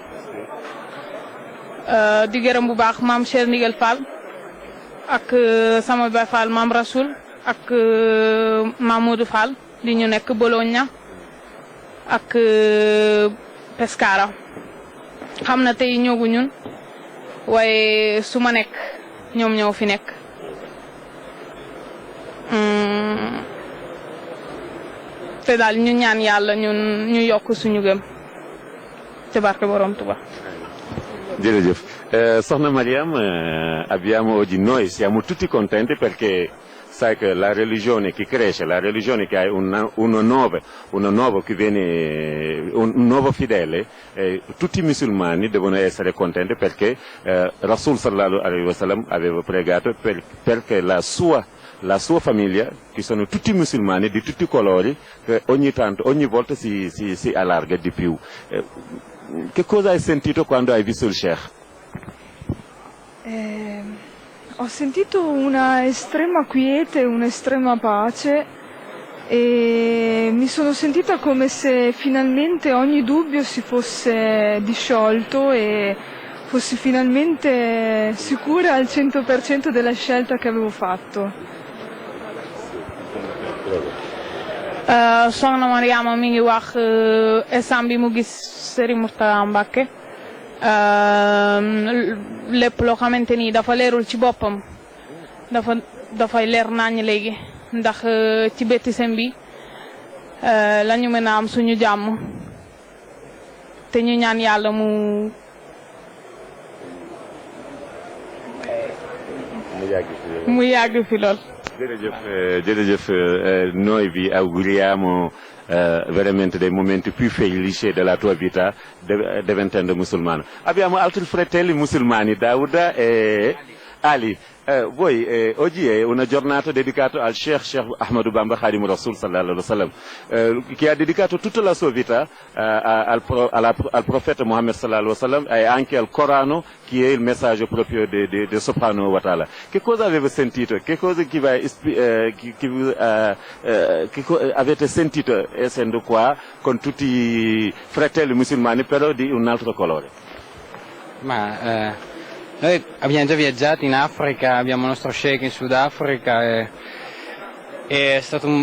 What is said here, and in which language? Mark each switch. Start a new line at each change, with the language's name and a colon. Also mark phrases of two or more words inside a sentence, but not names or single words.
Wolof: di gërëm bu baax maam Cheikh Ndigal Fall ak sama Baay Fall maam Rasoul ak Mamadou Fall di ñu nekk Bologna ak Pescara xam na tey ñoogu ñun waaye su ma nekk ñoom ñoo fi nekk. te daal ñu ñaan yàlla ñun ñu yokk suñu gëm ci barke borom Tuba. jërëjëf soxna
Italian: Mariam abbiamo oggi noi siamo tutti contenti perché sai che la religione che cresce, la religione che ha un nuovo fedele, tutti i musulmani devono essere contenti perché Rasul
Arabic: صلى الله عليه وسلم
Italian: aveva pregato perché la sua famiglia, che sono tutti musulmani di tutti i colori, che ogni volta si allarga di più. Che cosa hai sentito quando hai visto il Sheikh? Ho sentito una estrema quiete, un'estrema pace e mi sono sentita come se finalmente ogni dubbio si fosse disciolto e fossi finalmente sicura al 100% della scelta che avevo fatto.
Wolof: Soxna Mariama mi ngi wax instant bi mu gis Serigne Mourtada Mbacké lépp loo xamante ni dafa leerul ci boppam dafay leer nañ léegi ndax ci baptême bi la ñu mën a am suñu jàmm te ñu ñaan yàlla mu yàgg fi lool.
Italian: Jërëjëf noi vi auguriamo veramente dei momenti più felici della tua vita diventando musulmano. Abbiamo altri fratelli musulmani, Dauda e Ali. Voi oggi è una giornata dedicata al Sheikh Ahmadou Bamba Khadim Rasoul
Arabic: صلى الله عليه وسلم,
Italian: che ha dedicato tutta la sua vita al profeta Muhammad
Arabic: صلى الله عليه وسلم
Italian: e anche al Corano, che è il messaggio proprio di
Arabic: سبحانه وتعالى.
Italian: Che cosa avete sentito? Che cosa avete sentito essendo qua con tutti i fratelli musulmani però di un altro colore? Noi abbiamo già viaggiato in Africa, abbiamo il nostro sheikh in Sudafrica e è stato